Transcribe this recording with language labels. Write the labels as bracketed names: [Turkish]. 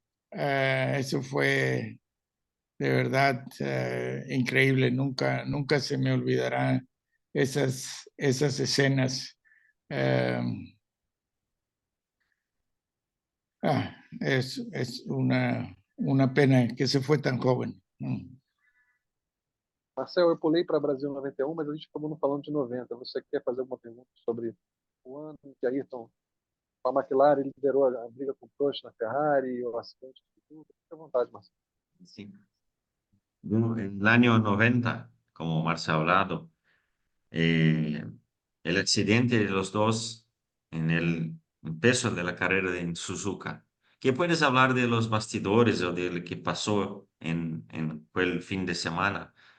[Spanish] Eso fue de verdad increíble. Nunca se me olvidarán esas escenas. Eh, es una pena que se fue tan joven. [Portuguese] Marcel, eu pulei para Brasil 91, mas a gente acabou não falando de 90. Você quer fazer alguma pergunta sobre o ano em que Ayrton, com a McLaren, liderou a briga com o Prost na Ferrari, o acidente de tudo? Fique à vontade, Marcel. [Spanish] Sí. Bueno, en el año 90, como Marcia ha hablado, eh, el accidente de los dos en el peso de la carrera en Suzuka. ¿Qué puedes hablar de los bastidores o de lo que pasó en el fin de semana?